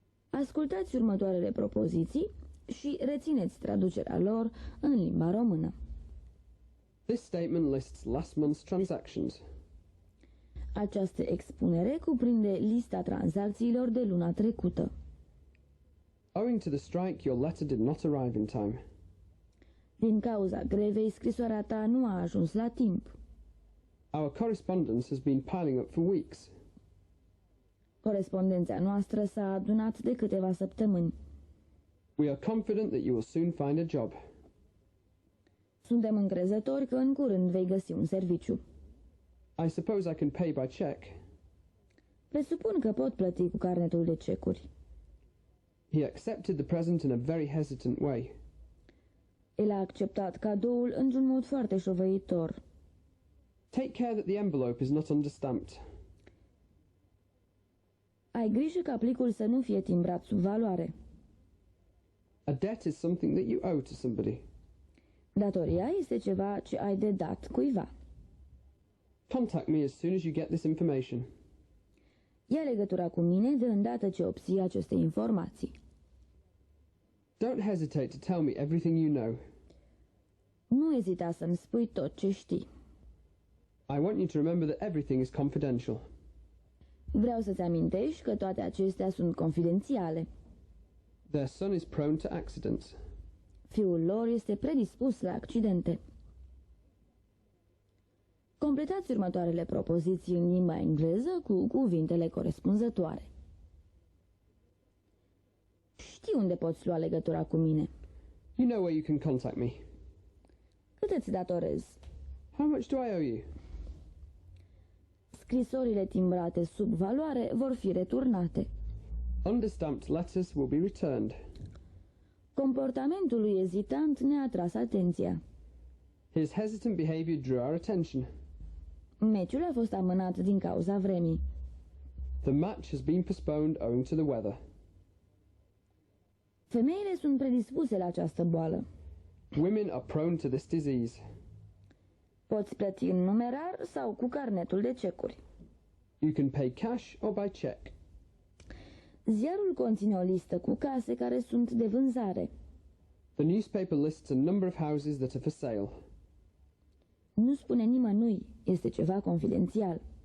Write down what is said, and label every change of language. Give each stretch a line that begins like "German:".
Romanian: Ascultați următoarele propoziții și rețineți traducerea lor în limba română.
English: This statement lists last month's transactions.
Romanian: Această expunere cuprinde lista tranzacțiilor de luna trecută.
English: Owing to the strike, your letter did not arrive in time.
Romanian: Din cauza grevei, scrisoarea ta nu a ajuns la timp.
English: Our correspondence has been piling up for weeks.
Romanian: Corespondența noastră s-a adunat de câteva săptămâni.
English: We are confident that you will soon find a job.
Romanian: Suntem încrezători că în curând vei găsi un serviciu.
English: I suppose I can pay by check.
Romanian: Presupun că pot plăti cu carnetul de cecuri.
English: He accepted the present in a very hesitant way.
Romanian: El a acceptat cadoul într-un mod foarte șovăitor.
English: Take care that the envelope is not understamped.
Romanian: Ai grijă ca plicul să nu fie timbrat sub valoare.
English: A debt is something that you owe to somebody.
Romanian: Datoria este ceva ce ai de dat cuiva.
English: Contact me as soon as you get this information.
Romanian: Ia legătura cu mine de îndată ce obții aceste informații.
English: Don't hesitate to tell me everything you know.
Romanian: Nu ezita să-mi spui tot ce știi.
English: I want you to remember that everything is confidential.
Romanian: Vreau să-ți amintești că toate acestea sunt confidențiale.
English: Their son is prone to accidents.
Romanian: Fiul lor este predispus la accidente. Completați următoarele propoziții în limba engleză cu cuvintele corespunzătoare. Știi unde poți lua legătura cu mine.
English: You know where you can contact me.
Romanian: Cât îți datorez?
English: How much do I owe you?
Romanian: Scrisorile timbrate sub valoare vor fi returnate.
English: Understamped letters will be returned.
Romanian: Comportamentul lui ezitant ne-a atras atenția.
English: His hesitant behavior drew our attention.
Romanian: Meciul a fost amânat din cauza vremii.
English: The match has been postponed owing to the weather.
Romanian: Femeile sunt predispuse la această boală.
English: Women are prone to this disease.
Romanian: Poți plăti în numerar sau cu carnetul de cecuri.
English: You can pay cash or by check.
Romanian: Ziarul conține o listă cu case care sunt de vânzare.
English: The newspaper lists a number of houses that are for sale.
Romanian: Nu spune nimănui, este ceva confidențial.